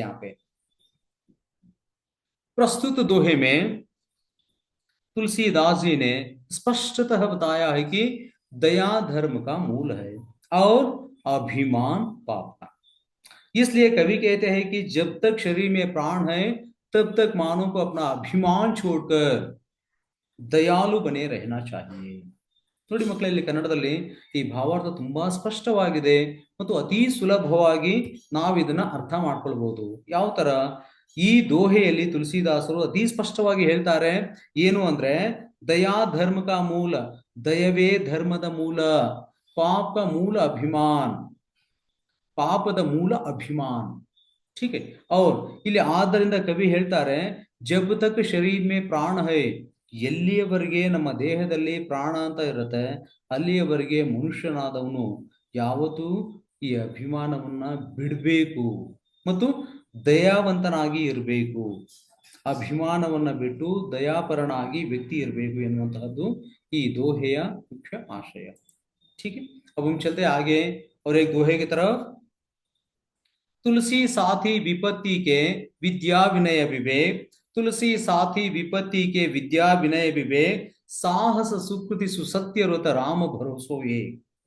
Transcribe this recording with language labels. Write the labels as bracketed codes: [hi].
[hi] यहाँ पे प्रस्तुत दोहे में तुलसीदास जी ने स्पष्टतः बताया है कि दया धर्म का मूल है और अभिमान पाप का। इसलिए कवि कहते हैं कि जब तक शरीर में प्राण है तब तक मानव को अपना अभिमान छोड़कर दयालु बने रहना चाहिए। [kn] ನೋಡಿ ಮಕ್ಕಳೇ, ಇಲ್ಲಿ ಕನ್ನಡದಲ್ಲಿ ಈ ಭಾವಾರ್ಥ ತುಂಬಾ ಸ್ಪಷ್ಟವಾಗಿದೆ ಮತ್ತು ಅತಿ ಸುಲಭವಾಗಿ ನಾವು ಇದನ್ನ ಅರ್ಥ ಮಾಡ್ಕೊಳ್ಬಹುದು. ಯಾವ ತರ ಈ ದೋಹೆಯಲ್ಲಿ ತುಳಸಿದಾಸರು ಅತಿ ಸ್ಪಷ್ಟವಾಗಿ ಹೇಳ್ತಾರೆ ಏನು ಅಂದ್ರೆ, [hi] ದಯಾ ಧರ್ಮ ಕಾ ಮೂಲ, [kn] ದಯವೇ ಧರ್ಮದ ಮೂಲ, ಪಾಪ ಮೂಲ ಅಭಿಮಾನ್, ಪಾಪದ ಮೂಲ ಅಭಿಮಾನ್. [hi] ठीक है, [kn] और ಇಲ್ಲಿ ಆದ್ದರಿಂದ ಕವಿ ಹೇಳ್ತಾರೆ [hi] ಜಬ್ ತಕ್ ಶರೀರ್ ಮೇ ಪ್ರಾಣ ಹೈ, [kn] ಎಲ್ಲಿಯವರೆಗೆ ನಮ್ಮ ದೇಹದಲ್ಲಿ ಪ್ರಾಣ ಅಂತ ಇರುತ್ತೆ ಅಲ್ಲಿಯವರೆಗೆ ಮನುಷ್ಯನಾದವನು ಯಾವತ್ತೂ ಈ ಅಭಿಮಾನವನ್ನ ಬಿಡಬೇಕು ಮತ್ತು ದಯಾವಂತನಾಗಿ ಇರಬೇಕು. ಅಭಿಮಾನವನ್ನ ಬಿಟ್ಟು ದಯಾಪರನಾಗಿ ವ್ಯಕ್ತಿ ಇರಬೇಕು ಎನ್ನುವಂತಹದ್ದು ಈ दोहेಯ मुख्य आशय. [hi] ठीक है, अब हम चलते आगे और एक दोहे की तरफ। तुलसी साथी विपत्ति के विद्या विनय विवेक, तुलसी साथी विपत्ति के विद्या विनय विवेक, साहस सुकृति सुसत्य रुत राम भरोसो एक।